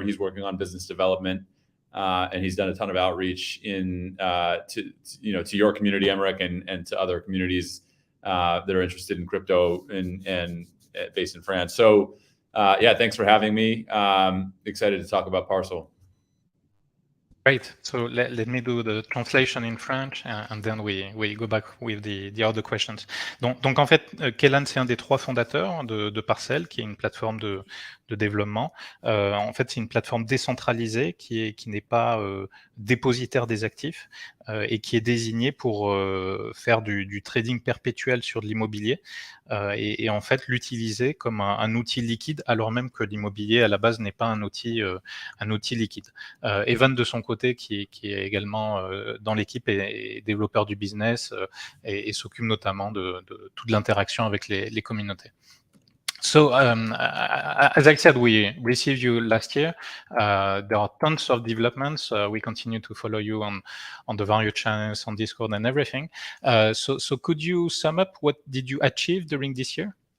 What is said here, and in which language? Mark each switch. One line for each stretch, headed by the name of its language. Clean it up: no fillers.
English: He's working on business development, and he's done a ton of outreach to your community, Emmerich, and to other communities that are interested in crypto and based in France. So yeah, thanks for having me. Excited to talk about PARCL. Great. So let me do the translation in French and then we go back with the other questions.
French: Donc en fait, Kellan, c'est un des 3 fondateurs de PARCL, qui est une plateforme de développement. En fait, c'est une plateforme décentralisée qui n'est pas dépositaire des actifs et qui est désignée pour faire du trading perpétuel sur de l'immobilier et en fait l'utiliser comme un outil liquide, alors même que l'immobilier à la base n'est pas un outil liquide. Evan, de son côté, qui est également dans l'équipe, est développeur du business et s'occupe notamment de toute l'interaction avec les communautés.
English: So, as I said, we received you last year. There are tons of developments. We continue to follow you on the various channels, on Discord and everything. So could you sum up what did you achieve during this year?